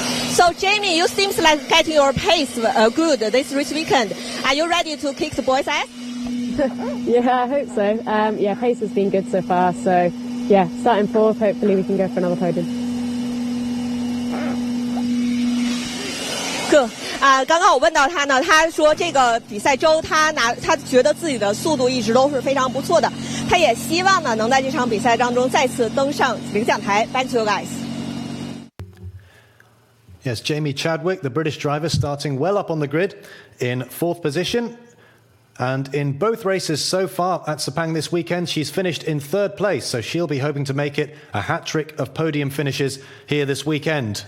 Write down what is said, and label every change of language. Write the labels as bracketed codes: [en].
[en] So Jamie, you seems like getting your pace good this race weekend. Are you ready to kick the boys' ass? Yeah, I hope so. Yeah, pace has been good so far. So yeah, starting 4th, hopefully we can go for another podium. Good. [zh] 刚刚我问到他呢，他说这个比赛周他觉得自己的速度一直都是非常不错的，他也希望呢能在这场比赛当中再次登上领奖台。 [en] Back to you guys. Yes, Jamie Chadwick, the British driver, starting well up on the grid in 4th position. And in both races so far at Sepang this weekend, she's finished in 3rd place. So she'll be hoping to make it a hat-trick of podium finishes here this weekend.